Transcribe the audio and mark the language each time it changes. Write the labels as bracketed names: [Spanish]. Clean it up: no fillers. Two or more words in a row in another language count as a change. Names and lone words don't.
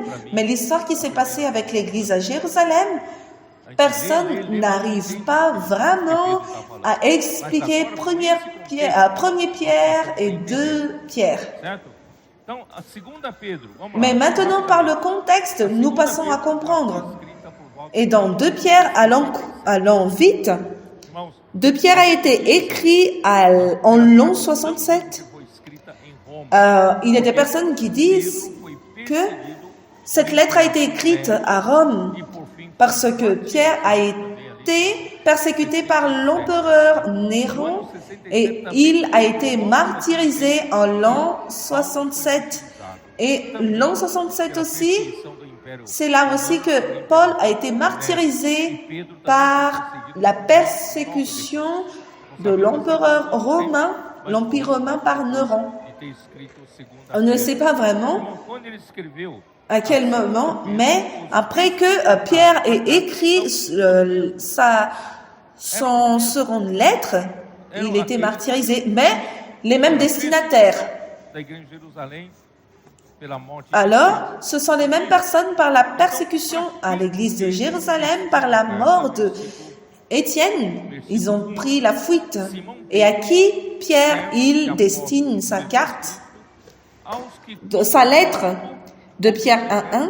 [French] Mais l'histoire qui s'est passée avec l'Église à Jérusalem, personne n'arrive pas vraiment à expliquer 1 Pierre et 2 Pierre. Mais maintenant, par le contexte, nous passons à comprendre. Et dans 2 Pierre, allons vite, [Portuguese] Irmãos, [French] 2 Pierre a été écrit en l'an 67. [Portuguese] foi escrita em Roma. [French] Il y a des personnes qui disent [Portuguese] Foi [French] que [Portuguese] perseguido [French] cette lettre a été écrite à Rome [Portuguese] e por fim [French] parce que Pierre a été persécuté par l'empereur Néron et il a été martyrisé en l'an 67. Et l'an 67 aussi, [Portuguese] são do Império [French] c'est là aussi que Paul a été martyrisé par la persécution de l'empereur romain, l'Empire romain par Néron. [Portuguese] de ter escrito segunda [French] On ne sait pas vraiment [Portuguese] Irmão, quando ele escreveu, [French] à quel moment, mais après que Pierre ait écrit son seconde lettre, il était martyrisé, mais les mêmes destinataires. [Portuguese] da igreja de Jerusalém, pela morte de [French] Alors, ce sont les mêmes personnes par la persécution à l'église de Jérusalem, par la mort de Étienne. Ils ont pris la fuite. Et à qui Pierre, il destine sa carte, [Portuguese] aos que [French] sa lettre de Pierre 1:1.